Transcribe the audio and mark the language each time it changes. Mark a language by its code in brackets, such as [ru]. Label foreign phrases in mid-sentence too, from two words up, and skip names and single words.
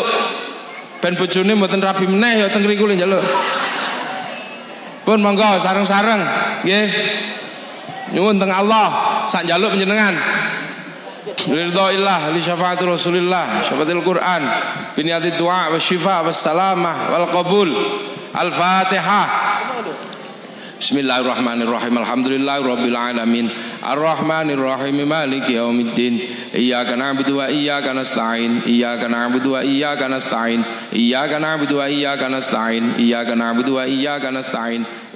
[jv] Ben bojone mboten rabi meneh ya teng ngriku njaluk. Pun monggo sareng-sareng nggih. Nyuwun teng Allah sak njaluk panjenengan. [ar] رضى الله لشفاعة رسول الله شفاعة القرآن بنية الدعاء والشفاء والسلامة والقبول. Al-Fatihah. بسم الله الرحمن الرحيم. الحمد لله رب العالمين. الرحمن الرحيم. مالك يوم الدين. إياك نعبد وإياك نستعين. إياك نعبد وإياك نستعين. إياك نعبد وإياك نستعين. إياك نعبد وإياك نستعين.